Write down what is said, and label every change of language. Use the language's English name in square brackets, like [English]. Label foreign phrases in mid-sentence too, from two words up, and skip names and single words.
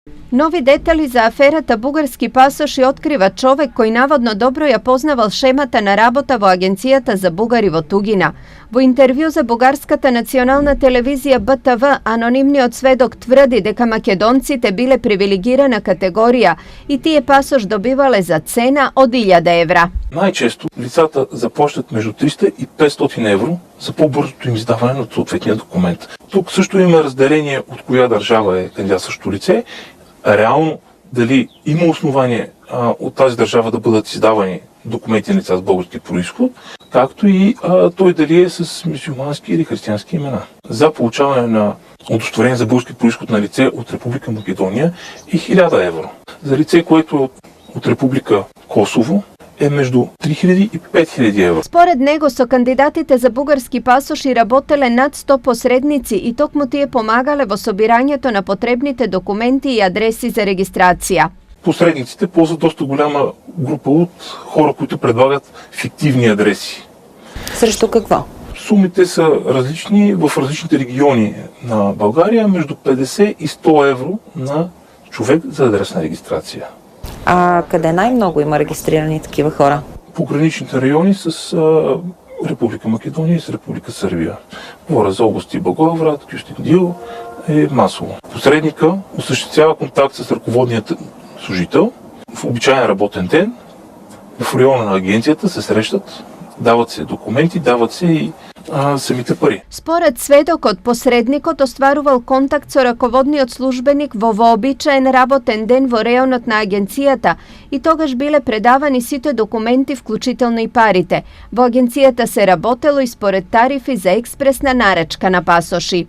[Macedonian] Нови детали za аферата бугарски пасоши открива човек кој наводно добро ја познавал шемата на работа во Агенцијата за бугари во Тугина. Во интервју за бугарската национална телевизија БТВ, анонимниот сведок тврди дека македонците биле привилегирана категорија и тие пасош добивале за цена од 1000 евра. [Bulgarian] Най-често лицата заплащат между 300 и 500 евро за по-бързото им издаване на съответния документ. Тук също има разделение от коя държава е кандидатстващо лице. Реално дали има основание от тази държава да бъдат издавани документи на лица с български произход, както и той дали е с мюсюлмански или християнски имена. За получаване на удостоверение за български произход на лице от Република Македония е 1000 евро. За лице, което е от Република Косово, е между 3000 и 5000 евро. Според него со кандидатите за бугарски пасоши работеле над 100 посредници и токму тие помагале во собирањето на потребните документи и адреси за регистрација. Посредниците ползват доста голяма група от хора, които предлагат фиктивни адреси. Срещу какво? Сумите са различни в различните региони на България, между 50 и 100 евро на човек за адресна регистрация. А къде най-много има регистрирани такива хора? Пограничните райони с Република Македония и с Република Сърбия. Говоря за области Благоевград, Кюстендил е масово. Посредника осъществява контакт с ръководният служител в обичайен работен ден. В района на агенцията се срещат, дават се документи, дават се и самите пари. [Macedonian] Според сведокот, посредникот остварувал контакт со раководниот службеник во вообичаен работен ден во реонот на агенцијата и тогаш биле предавани сите документи, вклучително и парите. Во агенцијата се работело и според тарифи за експресна наречка на пасоши.